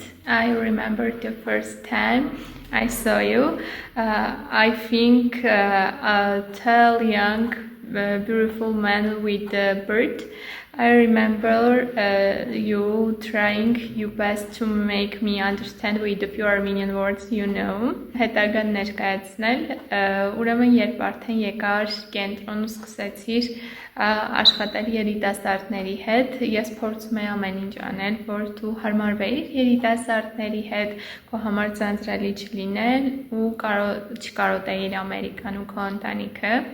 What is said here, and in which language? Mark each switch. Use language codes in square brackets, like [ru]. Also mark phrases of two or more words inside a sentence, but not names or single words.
[en] I remember the first time I saw you. I think a tall, young, beautiful man with a bird. I remember you trying your best to make me understand with a few Armenian words, [hy] հետագան ներկայացնել, ուրեմն երբ արդեն եկար կենտրոն ու սկսեցիր աշխատել երիտասարդների հետ, ես փորձում եմ ամեն ինչ անել, որ դու հարմարվեիր երիտասարդների հետ, քո համար ձանձրալի չլինել ու չկարոտեիր Ամերիկան ու քո ընտանիքը։